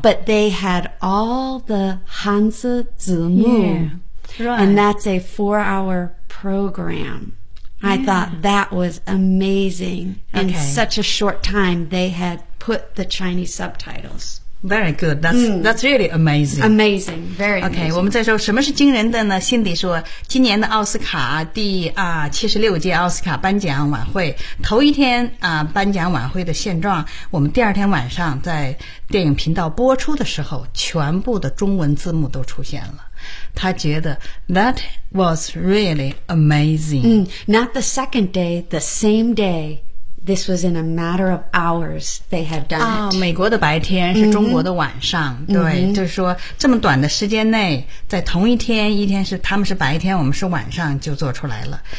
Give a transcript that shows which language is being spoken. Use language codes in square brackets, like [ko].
[en] but they had all the Hanzi Zimu. Yeah, right. And that's a four-hour program. Yeah. I thought that was amazing. Okay. In such a short time, they had put the Chinese subtitles. Very good. That's really amazing. Amazing. Very good. Okay, [zh] 我们再说什么是惊人的呢？辛迪说，今年的奥斯卡第76届奥斯卡颁奖晚会，头一天颁奖晚会的现状，我们第二天晚上在电影频道播出的时候，全部的中文字幕都出现了。他觉得 [en] that was really amazing. Not the second day, the same day. This was in a matter of hours they had done it. [zh] 美国的白天是中国的晚上。 Mm-hmm. 对，就是说这么短的时间内，在同一天，一天是他们是白天，我们是晚上就做出来了。